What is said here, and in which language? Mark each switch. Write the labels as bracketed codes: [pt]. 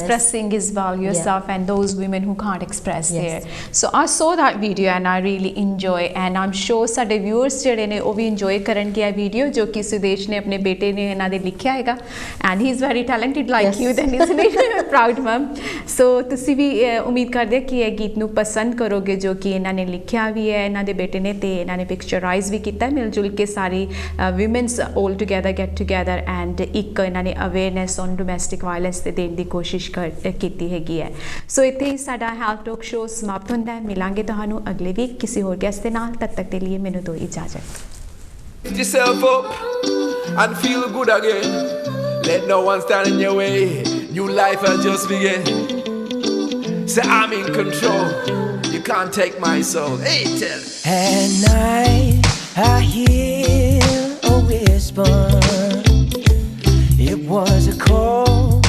[en] expressing as well yourself and those women who can't express there. So I saw that video and I really enjoy, and I'm sure ਸਾਡੇ viewers [pa] ਜਿਹੜੇ ਨੇ ਉਹ ਵੀ [en] enjoy [pa] ਕਰਨਗੇ ਇਹ [en] video [pa] ਜੋ ਕਿ ਸੁਦੇਸ਼ ਨੇ ਆਪਣੇ ਬੇਟੇ ਨੇ ਇਹਨਾਂ ਦੇ ਲਿਖਿਆ ਹੈਗਾ, [en] and he is very talented like you then, isn't he? Proud mom. [pa] So ਤੁਸੀਂ ਵੀ ਉਮੀਦ ਕਰਦੇ ਕਿ ਇਹ ਗੀਤ ਨੂੰ ਪਸੰਦ ਕਰੋਗੇ ਜੋ ਕਿ ਇਹਨਾਂ ਨੇ ਲਿਖਿਆ ਵੀ ਹੈ ਇਹਨਾਂ ਦੇ ਬੇਟੇ ਨੇ ਤੇ ਇਹਨਾਂ ਨੇ ਪਿਕਚਰਾਈਜ਼ ਵੀ ਕੀਤਾ ਮਿਲ ਜੁਲ ਕੇ ਸਾਰੀ [en] women's all together get together and [pa] ਇੱਕ ਇਹਨਾਂ ਨੇ [en] awareness on domestic violence [pa] ਤੇ ਦੇਣ ਦੀ ਕੋਸ਼ਿਸ਼ ਕੀਤੀ ਹੈਗੀ ਹੈ। ਸੋ ਇੱਥੇ ਹੀ ਸਾਡਾ ਹੈਲਥ ਟਾਕ ਸ਼ੋ ਸਮਾਪਤ ਹੁੰਦਾ ਹੈ। ਮਿਲਾਂਗੇ ਤੁਹਾਨੂੰ ਅਗਲੇ ਵੀਕ ਕਿਸੇ ਹੋਰ ਗੈਸਟ ਦੇ ਨਾਲ, ਤਦ ਤੱਕ ਦੇ ਲਈ ਮੈਨੂੰ ਦਿਓ ਇਜਾਜ਼ਤ। [en] Lift yourself up and feel good again. Let no one stand in your way. New life has just begun. Say I'm in control. You can't take my soul. Hey, tell me. At night I hear a whisper. It was a call